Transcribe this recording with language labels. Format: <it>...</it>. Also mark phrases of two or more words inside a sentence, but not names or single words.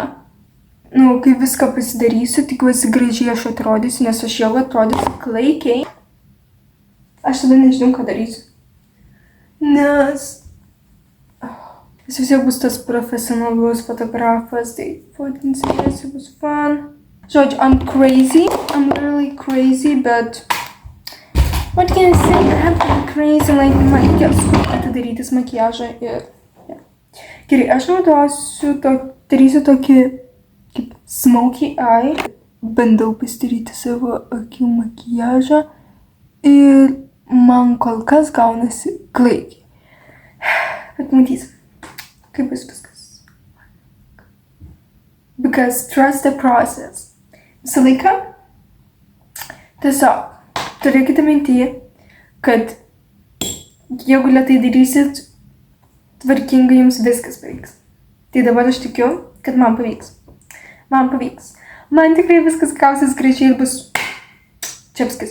<lt>Kai viską pasidarysiu, tikiuosi gražiai aš atrodysiu, nes aš jau atrodysiu klaikiai. Aš tada nežinau, ką darysiu. nes jis vis tiek bus tas profesionalus fotografas, tai fotinsimės, bus fun. Žodžiu,</lt> <en>I'm crazy, I'm really crazy, but what can I say, I have to be crazy, like,</en> <lt>man reikia atidarytis makiažą ir, yeah. Gerai, aš darysiu tokį, kaip</lt> <en>smokey eye,</en> <lt>bandau pasidaryti savo akių makiažą ir man kol kas gaunasi klaikiai, bet matysim, kaip bus viskas.</lt> <en>Because trust the process.</en> <lt>Visą laiką tiesiog turėkite mintyje, kad jeigu lėtai darysit, tvarkingai jums viskas pavyks. Tai dabar aš tikiu, kad man pavyks. Man pavyks. Man tikrai viskas gausis gražiai ir bus čepskis.</lt>